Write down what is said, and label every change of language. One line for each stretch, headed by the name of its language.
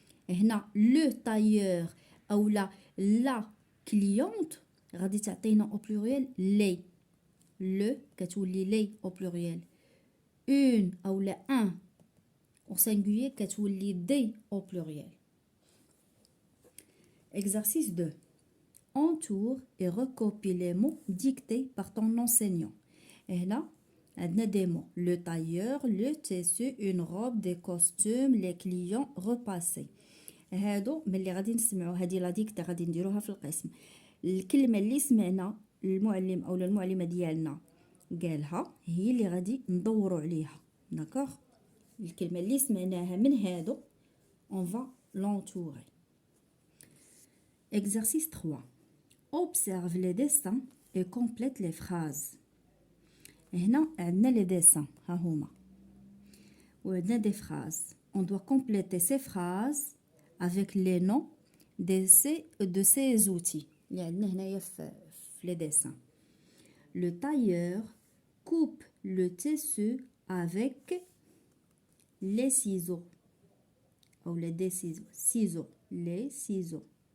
French: هنا le tailleur او la cliente غادي تعطينا au pluriel les le كتولي لي au pluriel une او لا un au singulier كتولي des au pluriel. Exercice 2. Entoure et recopie les mots dictés par ton enseignant. Et là, on a des mots. Le tailleur, le tissu, une robe, des costumes, les clients repassés.
Arabic: هادو ملي غادي نسمعوا هذه لا ديكتا غادي نديروها في القسم. الكلمة اللي سمعنا المعلم أو المعلمة ديالنا قالها هي اللي غادي ندوروا عليها. داكوغ الكلمة اللي سمعناها من هادو on va l'entourer.
French: Exercice 3. Observe les dessins et complète les phrases.
Arabic: هنا عندنا les dessins ها هما وعندنا des phrases.
French: On doit compléter ces phrases avec les noms de ces outils اللي عندنا هنايا في les dessins. Le tailleur coupe le tissu avec les ciseaux ou les ciseaux les ciseaux.